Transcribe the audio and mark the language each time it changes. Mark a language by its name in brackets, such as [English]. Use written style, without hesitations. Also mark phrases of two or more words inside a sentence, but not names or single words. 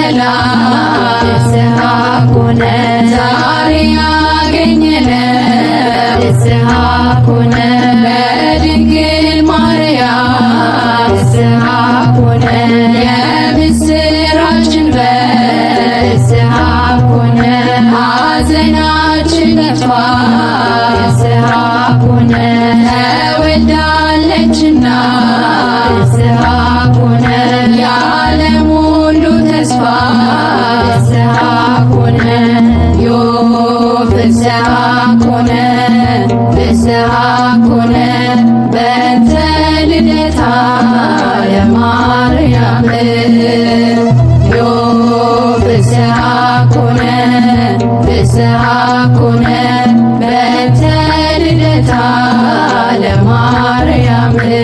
[Geez] ፍስሐ ኮነ [Amharic] ዛሬ ያገኘነው [Geez] ፍስሐ ኮነ [Amharic] በድንግል ማርያም [Geez] ፍስሐ ኮነ የምስራችን ፍስሐ ኮነ [Amharic] ሐዘናችን ጠፋ [Geez] ፍስሐ ኮነ ተወልዳለችና ፍስሐ ኮነ [Amharic] የዓለም ሁሉ ተስፋ [Geez] ፍስሐ ኮነ ዮም ፍስሐ ኮነ ፍስሐ ኮነ በእንተ ልደታ ለማርያም ዮም ፍስሐ ኮነ ፍስሐ ኮነ በእንተ ልደታ ለማርያም